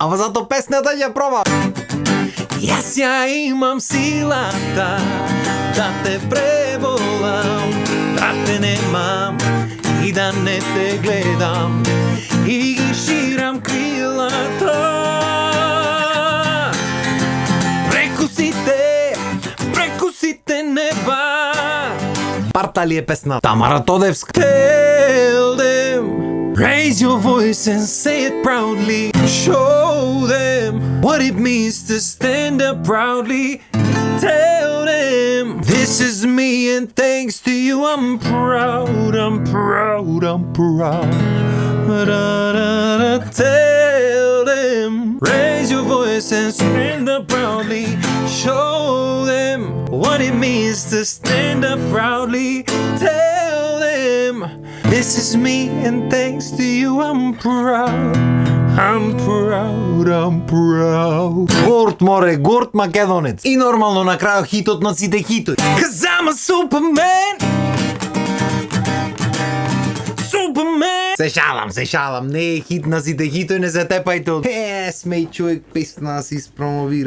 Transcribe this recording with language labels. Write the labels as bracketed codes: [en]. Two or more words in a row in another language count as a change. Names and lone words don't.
[mk] Ама зато песната ја проба. Јас ја имам силата да те преболам, да те немам и да не те гледам и ги ширам крилата преку сите неба. Партали е песна Тамара Тодевска. [en] Tell them, raise your voice and say it proudly. Show them what it means to stand up proudly. Tell them this is me and thanks to you I'm proud, I'm proud, I'm proud. Tell them, raise your voice and stand up proudly. Show them what it means to stand up proudly. Tell them this is me and thanks to you I'm proud, I'm proud, I'm proud. [mk] Горд море, горд македонец. И нормално на крајот хитот на сите хитови. [en] 'Cause I'm a Superman. [mk] Се шалам, не е хит на сите хитови, не се тепајте од смеј човек песна си спромовира.